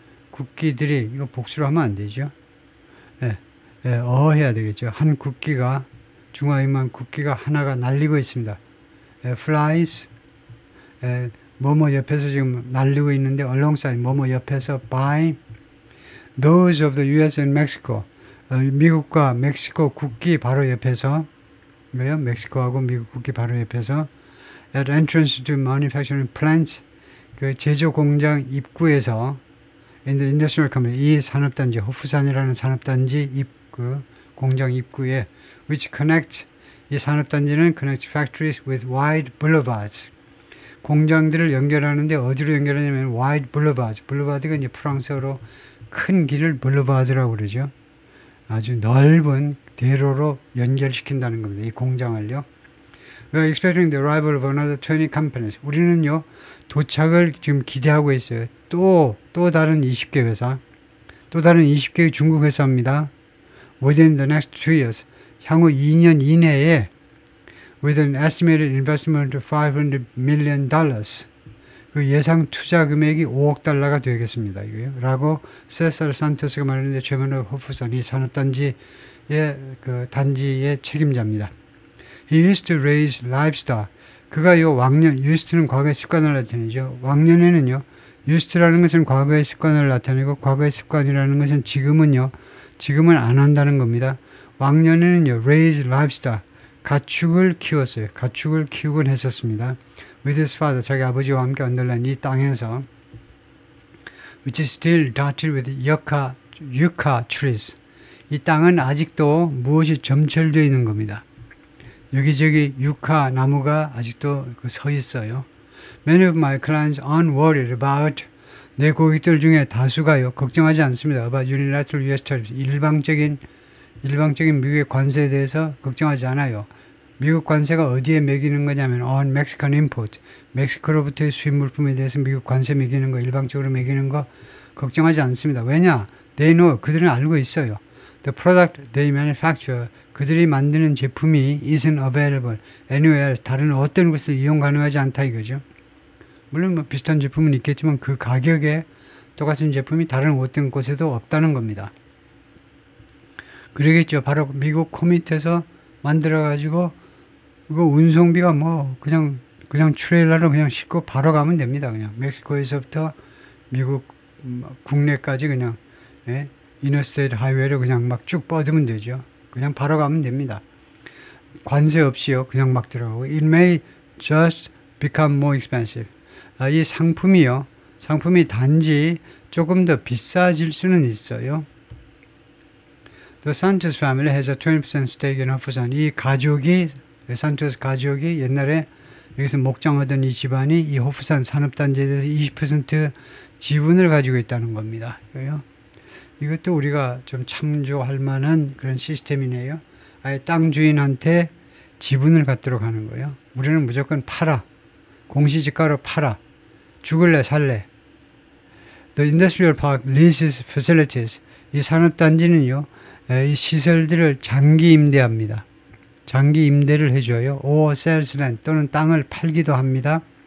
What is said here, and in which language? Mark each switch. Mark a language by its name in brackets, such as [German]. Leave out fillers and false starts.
[Korean] 국기들이, 이거 복수로 하면 안 되죠. 해야 되겠죠. 한 국기가, 중화인민 국기가 하나가 날리고 있습니다. [English] flies, [Korean] 뭐뭐 옆에서 지금 날리고 있는데 [English] alongside, [Korean] 뭐뭐 옆에서 [English] by those of the US and Mexico. [Korean] 미국과 멕시코 국기 바로 옆에서, 왜요? 멕시코하고 미국 국기 바로 옆에서 [English] at entrance to manufacturing plants, [Korean] 그 제조 공장 입구에서 [English] in the industrial company, [Korean] 이 산업단지, 호프산이라는 산업단지 공장 입구에 [English] which connect, [Korean] 이 산업단지는 [English] connect factories with wide boulevards. [Korean] 공장들을 연결하는데 어디로 연결하냐면 [English] wide boulevards. [Korean] boulevard가 이제 프랑스어로 큰 길을 boulevard라고 그러죠. 아주 넓은 대로로 연결시킨다는 겁니다. 이 공장을요. [English] We are expecting the arrival of another 20 companies. [Korean] 우리는요, 도착을 지금 기대하고 있어요. 또 다른 20개 회사, 또 다른 20개의 중국 회사입니다. [English] Within the next 2 years. [Korean] 향후 2년 이내에 [English] with an estimated investment of $500 million. [Korean] 그 예상 투자 금액이 5억 달러가 되겠습니다. 이거요. 라고 세사르 산토스가 말했는데 최면허 호프산, 이 산업단지의 그 단지의 책임자입니다. [English] He used to raise livestock. [Korean] 그가 요 왕년, used는 과거의 습관을 나타내죠. 왕년에는요, used라는 것은 과거의 습관을 나타내고 과거의 습관이라는 것은 지금은 안 한다는 겁니다. 왕년에는요, [English] raise livestock. [Korean] 가축을 키웠어요. 가축을 키우곤 했었습니다. [English] With his father, [Korean] 자기 아버지와 함께 언더라인 이 땅에서 [English] which is still dotted with yucca trees. [Korean] 이 땅은 아직도 무엇이 점철되어 있는 겁니다. 여기저기 유카 나무가 아직도 서 있어요. [English] Many of my clients aren't worried about, [Korean] 내 고객들 중에 다수가요, 걱정하지 않습니다. [English] about unilateral US tariffs, [Korean] 일방적인 미국의 관세에 대해서 걱정하지 않아요. 미국 관세가 어디에 매기는 거냐면 [English] on Mexican import, [Korean] 멕시코로부터의 수입 물품에 대해서 미국 관세 매기는 거, 일방적으로 매기는 거 걱정하지 않습니다. 왜냐? [English] They know, [Korean] 그들은 알고 있어요. [English] The product they manufacture, [Korean] 그들이 만드는 제품이 [English] isn't available anywhere else, [Korean] 다른 어떤 곳을 이용 가능하지 않다 이거죠. 물론 뭐 비슷한 제품은 있겠지만 그 가격에 똑같은 제품이 다른 어떤 곳에도 없다는 겁니다. 그러겠죠. 바로 미국 코밋에서 만들어가지고 이거 운송비가 뭐 그냥 트레일러로 그냥 싣고 바로 가면 됩니다. 그냥 멕시코에서부터 미국 국내까지 그냥 인어스테이트 하이웨이를 그냥 막 쭉 뻗으면 되죠. 그냥 바로 가면 됩니다. 관세 없이요. 그냥 막 들어가고. [English] It may just become more expensive. [Korean] 이 상품이요. 상품이 단지 조금 더 비싸질 수는 있어요. [English] The Santos family has a 20% stake in 호프산. [Korean] 이 가족이, 산토스 가족이 옛날에 여기서 목장하던 이 집안이 이 호프산 산업단지에 대해서 20% 지분을 가지고 있다는 겁니다. 이것도 우리가 좀 참조할 만한 그런 시스템이네요. 아예 땅 주인한테 지분을 갖도록 하는 거예요. 우리는 무조건 팔아. 공시지가로 팔아. 죽을래 살래. [English] The Industrial Park leases facilities. [Korean] 이 산업단지는요. 이 시설들을 장기 임대합니다. 장기 임대를 해줘요. [English] or sells land [Korean] 또는 땅을 팔기도 합니다.